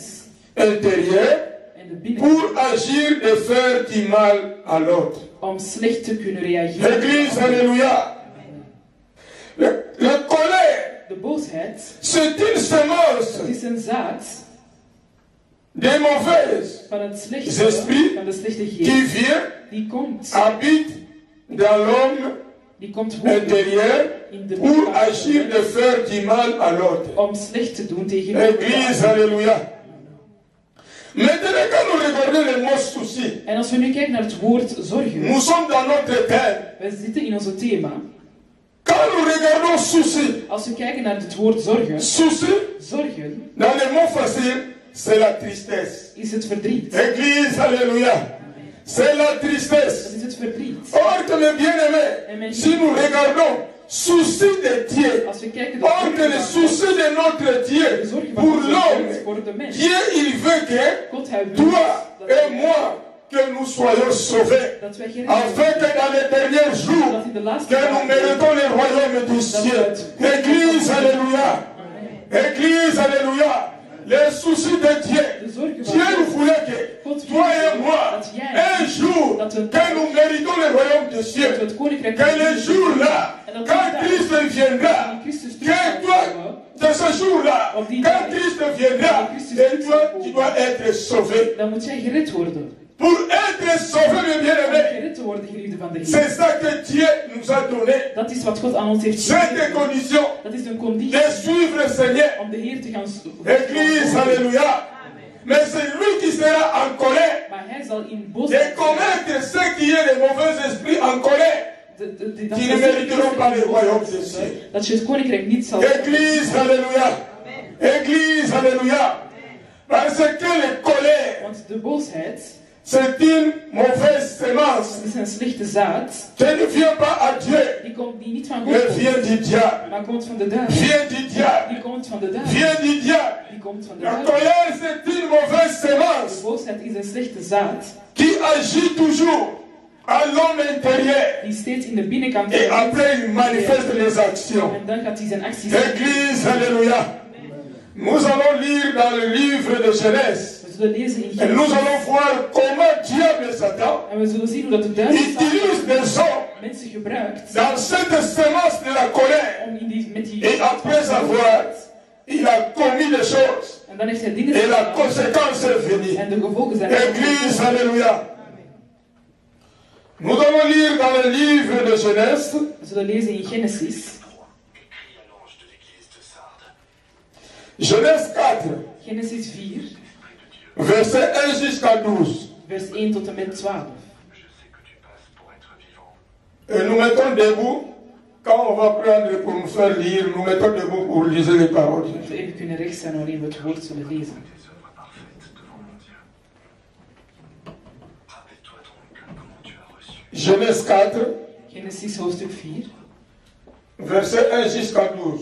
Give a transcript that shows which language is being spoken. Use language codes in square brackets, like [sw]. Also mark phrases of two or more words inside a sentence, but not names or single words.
[fr] intérieur [nl] En de binnen. [fr] pour agir et faire du mal à l'autre. [nl] Om slecht te kunnen reageren. [fr] Église, alléluia. La colère, [nl] De boosheid. [fr] c'est une semence [nl] Het is een zaad [fr] de mauvais [nl] van het slechte. [fr] Zesprit. [nl] Van de slechte [fr] qui [nl] geest. [fr] vient [nl] Die komt. [fr] habite dans l'homme [nl] Die komt wonen [fr] intérieur [nl] in de [fr] pour [nl] binnen. [fr] agir et faire du mal à l'autre. [nl] Om slecht te doen tegenover de [fr] Église, [nl] ander. [fr] alléluia. Maintenant, quand nous regardons le mot souci, [nl] En als we nu kijken naar het woord zorgen. [fr] nous sommes dans notre thème. [nl] We zitten in onze thema. [fr] Quand nous regardons souci, [nl] Als we kijken naar het woord zorgen. [fr] souci, [nl] Zorgen [fr] dans les mots faciles, c'est la tristesse. [nl] is het verdriet. [fr] Église, alléluia. C'est la [nl] Dat [fr] tristesse. [nl] is het verdriet. [fr] Or, que mes bien-aimés, si nous regardons souci de Dieu, [nl] Als we kijken [fr] or que le souci de notre [nl] de [fr] Dieu [nl] zorgen [fr] pour [nl] van onze [fr] l'homme, [nl] God voor de mens. [fr] Dieu, il veut que [nl] God, hij wil [fr] toi [nl] dat [fr] et [nl] wij- [fr] moi, que nous soyons sauvés, [nl] dat wij gered [fr] afin [nl] worden. [fr] que dans les derniers jours, [nl] Dat in de laatste [fr] que nous [nl] dagen [fr] méritons le royaume du ciel. Église, alléluia. Église, alléluia. Les soucis de Dieu. [nl] de zorgen van [fr] Dieu [nl] God. [fr] voulait que toi et moi, un jour, que nous méritons le royaume du [nl] Dat we [fr] ciel. [nl] het koninkrijk [fr] Que le jour-là, quand Christ viendra, que toi, de ce jour-là, quand Christ viendra, et toi, tu dois être sauvé. [nl] Dan moet jij gered worden. [fr] Pour être sauvé, mes [nl] Om [fr] bien-aimés, [nl] gered te worden, geliefde van de [fr] c'est [nl] Heer. [fr] ça que Dieu nous a donné. [nl] Dat is wat God aan ons heeft [fr] Cette [nl] gegeven. [fr] condition [nl] Dat is een [fr] de [nl] conditie [fr] suivre le Seigneur. [nl] om de Heer te gaan [fr] Église, alléluia. Mais c'est lui qui sera en colère [nl] Maar hij zal in [fr] et [nl] boosheid [fr] commettre ce qui est les mauvais esprits en colère. [nl] dat [fr] Qui ne mériteront pas le royaume de Dieu. [nl] dat je het koninkrijk niet zal [fr] Église, alléluia. Église, alléluia. Parce que la colère, [nl] Want de boosheid [fr] c'est une mauvaise semence. [nl] is een slechte zaad. [fr] Qui ne vient pas à Dieu, [nl] Die niet van God [fr] mais [nl] komt, [fr] vient du diable. [nl] maar komt van de duivel. [fr] Vient du diable. [nl] Die komt van de duivel. [fr] Vient du diable. [nl] Die komt van de [fr] La [nl] duivel. [fr] colère, c'est une mauvaise [nl] De [fr] semence [nl] boosheid is een slechte zaad [fr] qui agit toujours à l'homme intérieur. [nl] die steeds in de binnenkant [fr] Et après, il manifeste les actions. [nl] en dan gaat hij zijn acties doen. [fr] Église, alléluia. Nous allons lire dans le livre de Genèse. [nl] We zullen lezen in [fr] Et nous [nl] Genesis. [fr] allons voir comment diable Satan [nl] En we zullen zien hoe dat de duivel [fr] utilise des hommes [nl] mensen gebruikt [fr] dans cette semence de la colère. [nl] om met die [fr] Et après avoir, il a commis des choses. [nl] en dan heeft hij dingen [fr] Et la [nl] gedaan [fr] conséquence est venue. [nl] en de gevolgen zijn [fr] Église, alléluia. Nous allons lire dans le livre de Genèse, [nl] We zullen lezen in Genesis. [fr] Genèse 4, [nl] Genesis 4, [fr] verset 1 jusqu'à 12. [nl] vers 1 tot en met 12. [fr] Et nous mettons debout, quand on va prendre pour nous faire lire, nous mettons debout pour lire les paroles. [nl] Dat we even kunnen rechtstaan waarin we het woord zullen lezen. [fr] Genèse 4, [nl] Genesis hoofdstuk 4, [fr] verset 1 jusqu'à 12.